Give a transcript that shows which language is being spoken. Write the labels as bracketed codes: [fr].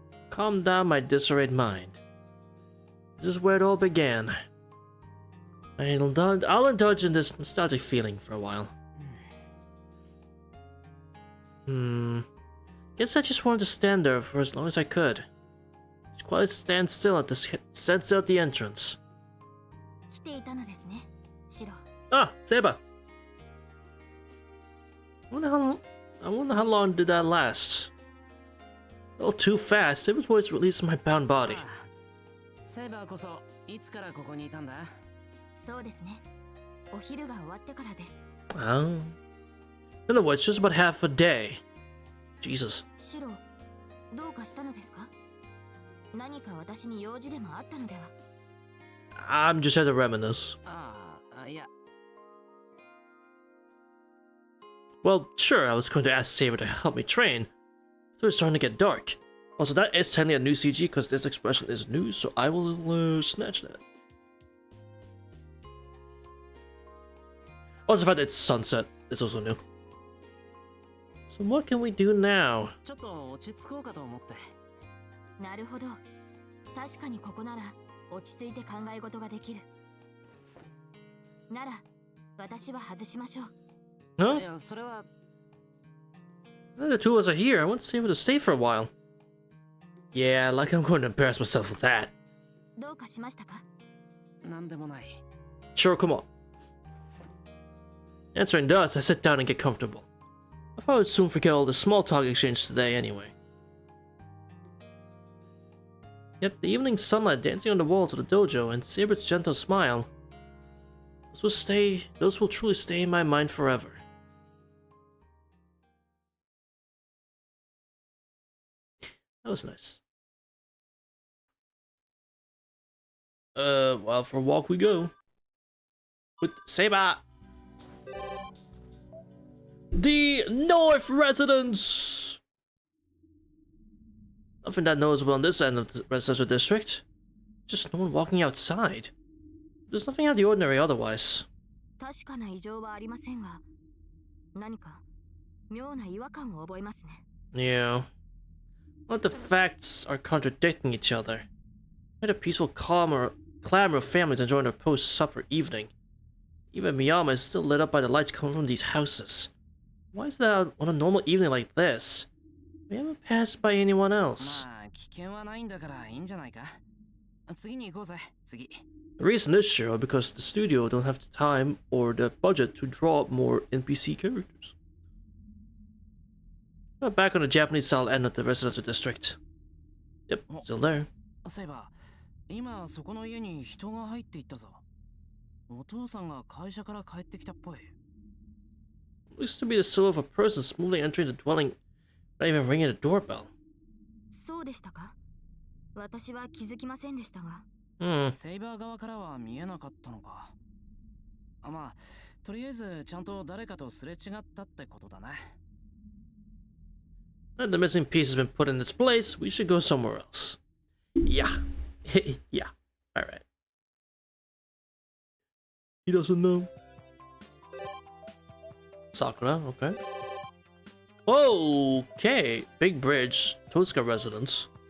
[en] Calm down my disarrayed mind. This is where it all began. I'll indulge in this nostalgic feeling for a while. Guess I just wanted to stand there for as long as I could. Just quietly stand still at the entrance. [ja] 来ていたのですね、シロ。 [en] Ah, Seba. I wonder how long did that last? Oh, too fast. Saber's voice released my bound body. [ja] セイバーこそいつからここにいたんだ？そうですね。お昼が終わってからです。 [en] Oh. In other words, just about half a day. Jesus. [ja] シロ、どうかしたのですか？何か私に用事でもあったのでは？ [en] I'm just here to reminisce. [ja] いや。 [en] Well, sure, I was going to ask Saber to help me train. So it's starting to get dark. Also, that is technically a new CG because this expression is new, so I will snatch that. Also, the fact that it's sunset is also new. So what can we do now? [ja] ちょっと落ち着こうかと思って。なるほど。確かにここなら落ち着いて考え事ができる。なら、私は外しましょう。 [en] Huh? [ja] いや、それは。 [en] The two of us are here. I want Saber to stay for a while. Yeah, like I'm going to embarrass myself with that. [ja] どうかしましたか？なんでもない。 [en] Sure, come on. Answering does, I sit down and get comfortable. I thought I would soon forget all the small talk exchange today anyway. Yet the evening sunlight dancing on the walls of the dojo and Saber's gentle smile, those will truly stay in my mind forever. That was nice. Well, for a walk we go. With Saber! The North Residence! Nothing that noticeable on this end of the residential district. Just no one walking outside. There's nothing out of the ordinary otherwise. [ja] 確かな異常はありませんが、何か妙な違和感を覚えますね。 [en] Yeah. What the facts are contradicting each other. Quite a peaceful clamor of families enjoying their post-supper evening. Even Miyama is still lit up by the lights coming from these houses. Why is that on a normal evening like this? We haven't passed by anyone else. [ja] まあ、危険はないんだからいいんじゃないか。次に行こうぜ、次。 [en] The reason is, sure, because the studio don't have the time or the budget to draw up more NPC characters. We're back on the Japanese-style end of the residential district. Yep, still there. [ja] そういえば、今そこの家に人が入っていったぞ。お父さんが会社から帰ってきたっぽい。 [en] Looks to be the silhouette of a person smoothly entering the dwelling, not even ringing the doorbell. [ja] そうでしたか？私は気づきませんでしたが。セイバー側からは見えなかったのか。まあ、とりあえずちゃんと誰かとすれ違ったってことだな。 [en] Now the missing piece has been put in its place, we should go somewhere else. Yeah. Yeah. Alright. He doesn't know. Sakura, okay. Okay. Big bridge. Tosuka residence.